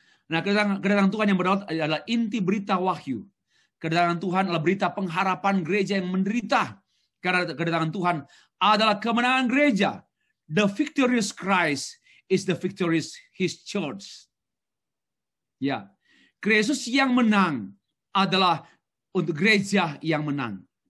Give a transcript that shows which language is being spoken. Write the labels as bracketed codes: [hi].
[id] Nah, kedatangan Tuhan yang berdaulat adalah inti berita Wahyu. Kedatangan Tuhan adalah berita pengharapan gereja yang menderita. Karena kedatangan Tuhan adalah kemenangan gereja. [en] The victorious Christ is the victorious His church. [id] Ya, Kristus yang menang adalah untuk gereja yang menang.